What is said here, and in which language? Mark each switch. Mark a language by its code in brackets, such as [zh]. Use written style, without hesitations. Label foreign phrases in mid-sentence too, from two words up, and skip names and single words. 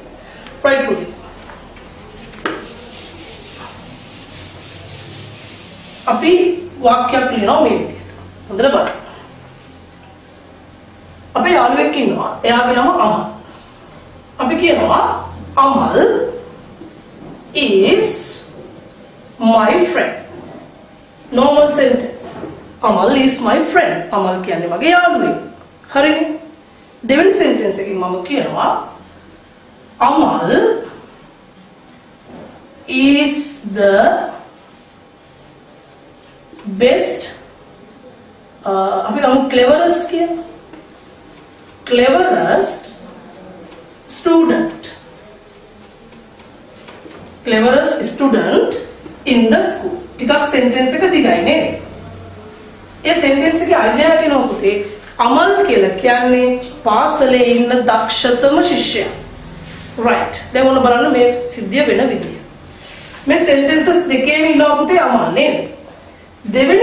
[si] right පුතේ. අපි වාක්‍යයක් ලියනවා මේ විදිහට. හොඳට බලන්න. අපේ යාළුවෙක් ඉන්නවා. එයාගේ නම අමල්. අපි කියනවා අමල් [en] is my friend. normal sentence. [si] අමල් [en] is my friend. [si] අමල් කියන්නේ මගේ යාළුවෙක්. හරිනේ? දෙවෙනි sentence එකකින් මම කියනවා අමල් [en] is the best [si] අපි ගමු cleverest කියන [en] cleverest student in the school. [si] ටිකක් sentence එක දිගයි නේද? ඒ sentence එකේ idea කෙනා පුතේ අමල් කියලා කියන්නේ පාසලේ ඉන්න දක්ෂතම ශිෂ්‍යයා. right. දැන් ඔන්න බලන්න මේ සිද්ධිය වෙන විදිය. මේ sentences දෙකේම ඉන්නවා පුතේ අමල් නේද?